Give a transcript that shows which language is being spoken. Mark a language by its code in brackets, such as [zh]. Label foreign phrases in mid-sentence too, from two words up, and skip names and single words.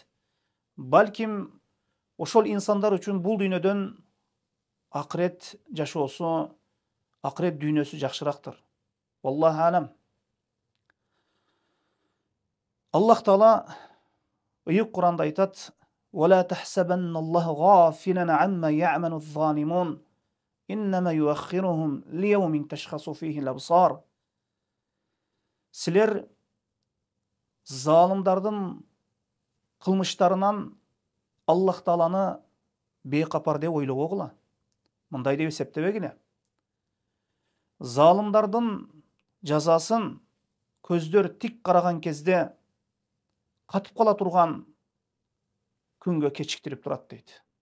[ky] Балким ошол инсандар үчүн бул дүйнөдөн акырет жашоосу, акырет дүйнөсү жакшырактыр. [ar] والله أعلم. [ky] Аллах Таала ыйык Куранда айтат: [ar] "ولا تحسبن الله غافلا عما يعمل الظالمون إنما يؤخرهم ليوم تشخص فيه الأبصار." [ky] Силер залымдардын кылмыштарынан Аллах Тааланы бейкапар деп ойлобогула. Мындай деп эсептебегиле. Залымдардын жазасын көздөр тик караган кезде катып кала турган күнгө кечиктирип турат дейт.